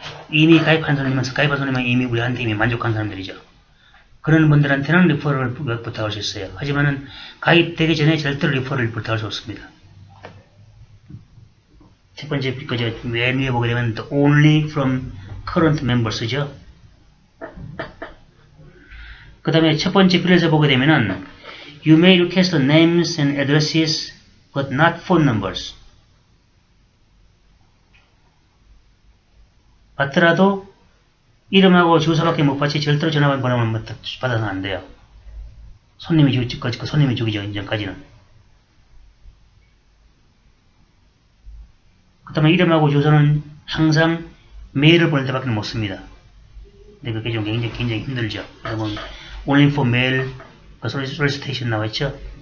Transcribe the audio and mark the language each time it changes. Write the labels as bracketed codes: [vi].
[ko] 이미 가입한 손님은 이미 우리한테 이미 만족한 사람들이죠. 그런 분들한테는 리퍼럴을 부탁할 수 있어요. 하지만은 가입되기 전에 절대로 리퍼럴을 부탁할 수 없습니다. 첫 번째, 맨 위에 보게 되면 [en] only from current members [ko] 죠. 그 다음에 첫 번째 글에서 보게 되면은 [en] You may request names and addresses but not phone numbers. [ko] 받더라도 이름하고 주소밖에 못 받지 절대로 전화번호만 받아서는 안 돼요. 손님이 주기 전까지는. 그 다음에 이름하고 주소는 항상 메일을 보낼 때밖에 못 씁니다. 근데 그게 좀 굉장히 힘들죠. 그러면 [en] only for mail, solicitation [ko] 나와있죠.